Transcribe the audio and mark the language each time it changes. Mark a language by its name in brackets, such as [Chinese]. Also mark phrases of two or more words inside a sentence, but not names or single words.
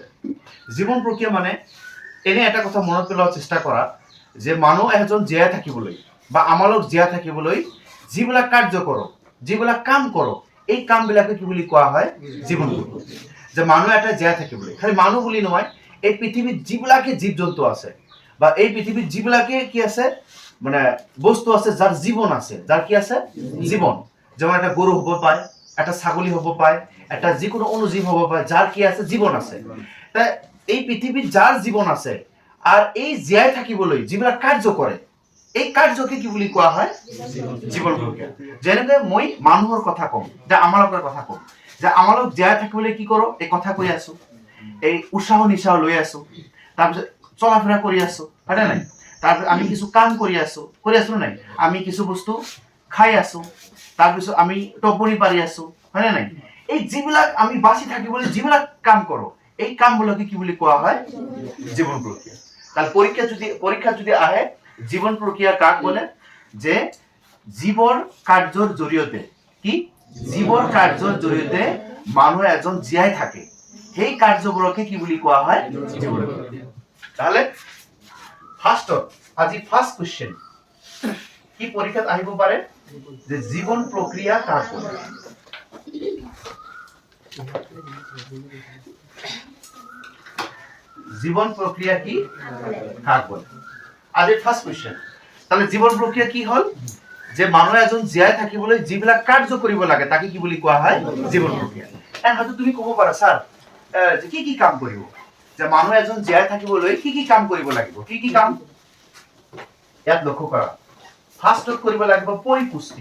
[Assamese] জীৱন প্ৰক্ৰিয়া মানে এনে এটা কথা মনত পেলোৱাৰ চেষ্টা কৰা যে মানুহ এজন জীয়াই থাকিবলৈ বা আমালোক জীয়াই থাকিবলৈ যিবিলাক কাৰ্য কৰক, যিবিলাক কাম কৰক, এই কামবিলাকে কি বুলি কোৱা হয় জীৱন প্ৰক্ৰিয়া। যে মানুহ এটা জীয়াই থাকিবলৈ, খালি মানুহ বুলি নহয়, এই পৃথিৱীত যিবিলাকে জীৱ জন্তু আছে বা এই পৃথিৱীত যিবিলাকে কি আছে মানে বস্তু আছে যাৰ জীৱন আছে, যাৰ কি আছে জীৱন, যেমন একটা গরু হব পায়, একটা ছাগলী হব পায়, একটা যিকোনো অনুজীৱ হব পায়, যাৰ কি আছে জীৱন আছে। তাই এই পৃথিৱীত যাৰ জীৱন আছে আর এই জীয়াই থাকিবলৈ যিবিলাক কাৰ্য কৰে, এই কাৰ্যকে কি বুলি কোৱা হয় জীৱন প্ৰক্ৰিয়া। যেনেকে মই মানুহৰ কথা কম, যে আমালোকৰ কথা কম, যে আমালোক জীয়াই থাকিবলৈ কি কৰো এই কথা কৈ আছো, এই উৎসাহ নিশাহ লৈ আছো, তাৰপিছত চলাফেৰা কৰি আছো, হয় নাই? তাৰপিছত আমি কিছু কাম কৰি আছো নাই? আমি কিছু বস্তু খাই আছো, তাৰপিছত আমি টোপনি পাৰি আছো, হয় নাই? এই যিবিলাক আমি বাঁচি থাকিবলৈ যিবিলাক কাম কৰো, এই কামগুলোকে কি বুলি কোৱা হয় জীৱন প্ৰক্ৰিয়া। [Bangla] তাহলে পরীক্ষা যদি আহে জীবন প্রক্রিয়া কাক বলে? [Assamese] যে জীবর কার্যর জড়িয়তে কি জীবর কার্যর জড়িয়তে মানুহ এজন জীয়াই থাকে, সেই কার্যবোৰকে কি বুলি কোৱা হয় জীবন প্ৰক্ৰিয়া। তাহলে আজি [English] first question [Assamese] কি পরীক্ষাত আহিব পাৰে যে জীবন প্রক্রিয়া [Bangla] কাক বলে। জীবন প্রক্রিয়া কি কাক বলে? আজি [English] first question. [Bangla] তাহলে জীবন প্রক্রিয়া কি হল? [Assamese] যে মানুহ এজন জীয়াই থাকিবলৈ যিবিলাক কাৰ্য কৰিব লাগে তাকে কি বুলি কোৱা হয় জীবন প্ৰক্ৰিয়া। এন হয়তো তুমি ক'ব পাৰা স্যার যে কি কাম কৰিব, যে মানুহ এজন জীয়াই থাকিবলৈ কি কাম কৰিব লাগিব, কি কাম? ইয়াত লক্ষ্য কৰা, ফাৰ্ষ্টত কৰিব লাগিব পৰিপুষ্টি।